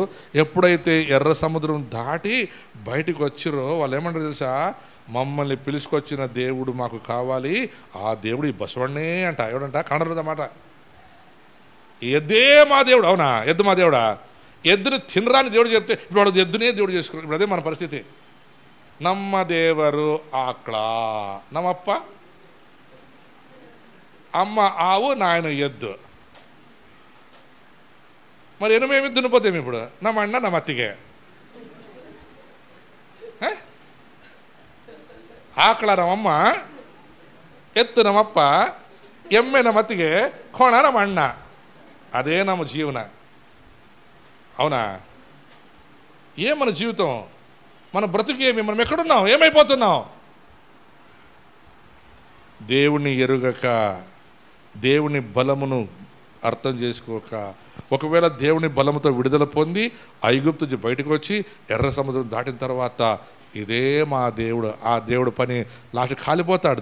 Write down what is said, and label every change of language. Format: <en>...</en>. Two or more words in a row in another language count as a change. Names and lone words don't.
<te>ఎప్పుడైతే ఎర్ర సముద్రం దాటి బయటికి వచ్చిరో వాళ్ళు ఏమంటారు తెలుసా, మమ్మల్ని పిలుచుకొచ్చిన దేవుడు మాకు కావాలి, ఆ దేవుడు ఈ బసవన్నే అంట. ఎవడంట? కన్నడ మాట, ఎద్దే మా దేవుడు. అవునా, ఎద్దు మా దేవుడా? ఎద్దుని తినరాని దేవుడు చెప్తే ఇప్పుడు వాడు ఎద్దునే దేవుడు చేసుకున్నాడు. ఇప్పుడు అదే మన పరిస్థితి.</te> <kn>ನಮ್ಮ ದೇವರು ಆಕಳ, ನಮ್ಮಪ್ಪ</kn> <te>అమ్మ ఆవు, నాయన ఎద్దు. మరి ఎనుమేమి దున్నిపోతాము ఇప్పుడు?</te> <kn>ನಮ್ಮ ಅಣ್ಣ ನಮ್ಮ ಅತ್ತಿಗೆ. ಆಕಳ ನಮ್ಮಮ್ಮ, ಎತ್ತು ನಮ್ಮಪ್ಪ, ಎಮ್ಮೆ ನಮ್ಮ ಅತ್ತಿಗೆ, ಕೋಣ ನಮ್ಮ ಅಣ್ಣ.</kn> <te>అదే ನಮ್ಮ జీవన. అవునా? ఏ మన జీవితం, మన బ్రతుకేమి, మనం ఎక్కడున్నాం, ఏమైపోతున్నాం? దేవుణ్ణి ఎరుగక, దేవుని బలమును అర్థం చేసుకోక, ఒకవేళ దేవుని బలముతో విడుదల పొంది ఐగుప్తు నుంచి బయటకు వచ్చి ఎర్ర సముద్రం దాటిన తర్వాత ఇదే మా దేవుడు, ఆ దేవుడు పని లాస్ట్ కాలిపోతాడు.</te>